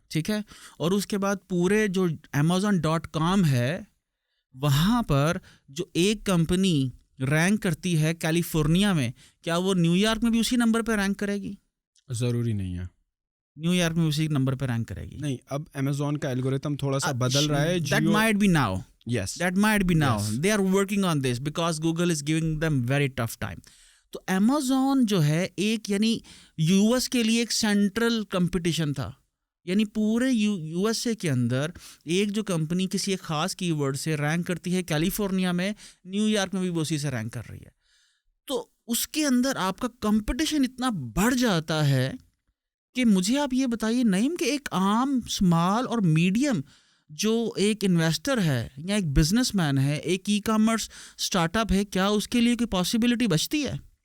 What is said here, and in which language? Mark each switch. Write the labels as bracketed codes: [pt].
[ur] ٹھیک ہے, اور اس کے بعد پورے جو Amazon.com ہے وہاں پر جو ایک کمپنی رینک کرتی ہے کیلیفورنیا میں, کیا وہ نیو یارک میں بھی اسی نمبر پہ رینک کرے گی؟ ضروری نہیں ہے. نیو یارک میں اسی نمبر پہ رینک کرے گی؟ نہیں, اب امیزون کا الگوریتم تھوڑا سا بدل رہا ہے. [en] That might be now. Yes. That might be now. Yes. They are working on this because Google is giving them very tough time. [ur] تو Amazon جو ہے ایک یعنی US کے لیے ایک سینٹرل کمپٹیشن تھا, یعنی پورے USA کے اندر ایک جو کمپنی کسی ایک خاص کی ورڈ سے رینک کرتی ہے کیلیفورنیا میں, نیو یارک میں بھی وہ اسی سے رینک کر رہی ہے. تو اس کے اندر آپ کا کمپٹیشن اتنا بڑھ جاتا ہے کہ مجھے آپ یہ بتائیے نعیم کہ ایک عام اسمال اور میڈیم جو ایک انویسٹر ہے یا ایک بزنس مین ہے, ایک ای کامرس اسٹارٹ اپ ہے, کیا اس کے لیے کوئی پاسبلٹی بچتی ہے؟